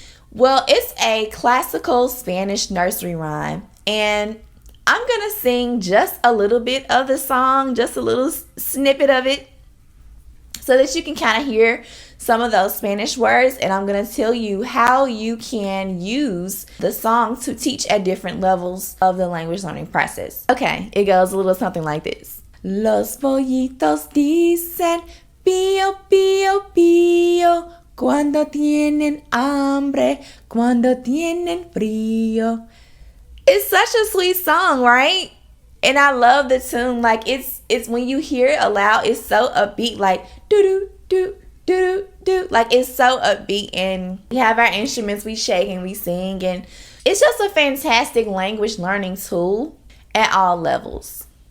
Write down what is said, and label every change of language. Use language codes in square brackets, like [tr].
[en] Well, it's a classical Spanish nursery rhyme, and I'm going to sing just a little bit of the song, just a little snippet of it, so that you can kind of hear some of those Spanish words, and I'm going to tell you how you can use the song to teach at different levels of the language learning process. Okay, it goes a little something like this. [es] Los pollitos dicen pío, pío, pío, cuando tienen hambre, cuando tienen frío. [en] It's such a sweet song, right? And I love the tune. Like it's when you hear it aloud, it's so upbeat, like do do do do do. Like it's so upbeat, and we have our instruments, we shake and we sing, and it's just a fantastic language learning tool at all levels.